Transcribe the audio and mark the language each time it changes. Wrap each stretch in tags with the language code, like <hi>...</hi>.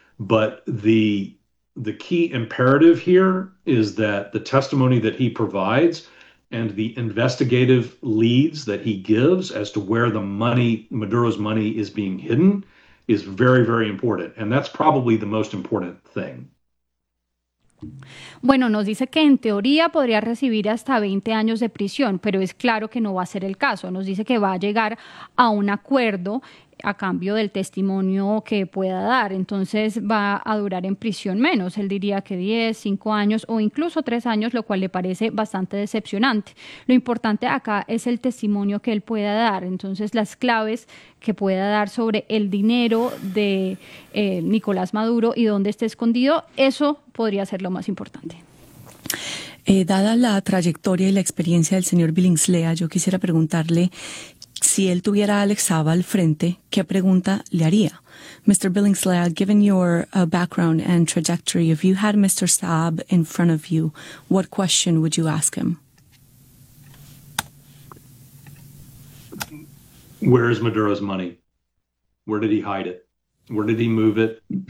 <en>But the key imperative here is that the testimony that he provides and the investigative leads that he gives as to where the money, Maduro's money, is being hidden is very, very important. And that's probably the most important thing.</en> <es>Bueno, nos dice que en teoría podría recibir hasta 20 años de prisión, pero es claro que no va a ser el caso. Nos dice que va a llegar a un acuerdo a cambio del testimonio que pueda dar. Entonces va a durar en prisión menos. Él diría que 10, 5 años o incluso 3 años, lo cual le parece bastante decepcionante. Lo importante acá es el testimonio que él pueda dar. Entonces las claves que pueda dar sobre el dinero de Nicolás Maduro y dónde está escondido, eso podría ser lo más importante. Dada la trayectoria y la experiencia del señor Billingslea, yo quisiera preguntarle, si él tuviera a Alex Saab al frente, ¿qué pregunta le haría?</es> <en>Mr. Billingslea, given your background and trajectory, if you had Mr. Saab in front of you, what question would you ask him? Where is Maduro's money? Where did he hide it? Where did he move it?</en>